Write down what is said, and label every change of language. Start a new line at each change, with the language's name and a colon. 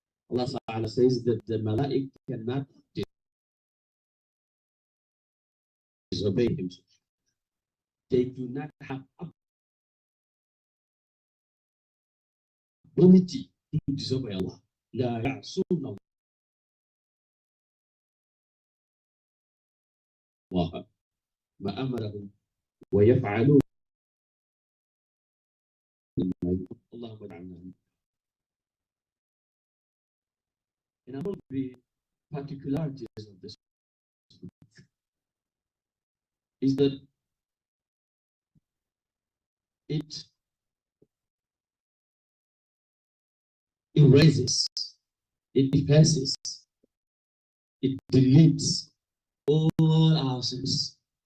English: Allah Ta'ala says that the Malaik cannot disobey him. They do not have ability to disobey Allah.
Arabic: لا يعصون الله ما أمرهم ويفعلون اللهم اجعلنا منهم.
English: And among the particularities of this is that it erases, it effaces, it deletes all our sins.